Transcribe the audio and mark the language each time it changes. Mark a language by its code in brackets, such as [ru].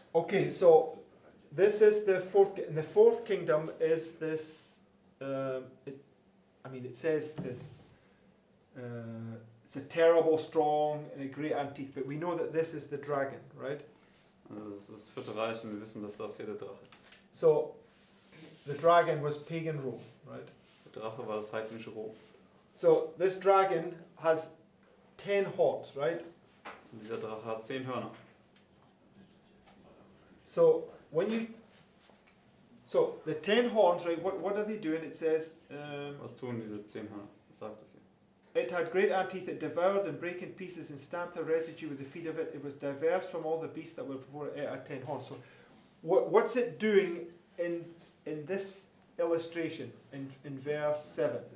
[en] Okay, so this is the 4th, and the 4th kingdom is this. It says that it's a terrible, strong, and a great iron teeth, but we know that this is the dragon, right? [de] Also das ist das 4. Reich und wir wissen, dass das hier der Drache ist. [en] So the dragon was pagan Rome, right? [de] Der Drache war das heidnische Rom. [en] So this dragon has 10 horns, right? [de] Und dieser Drache hat 10 Hörner. [en] So the 10 horns, right? What are they doing? It says [de] Was tun diese 10 Hörner? Was sagt das hier? [en] It had great iron teeth, it devoured and brake in pieces and stamped a residue with the feet of it. It was diverse from all the beasts that were before it. It had 10 horns. So what's it doing in this illustration in verse 7?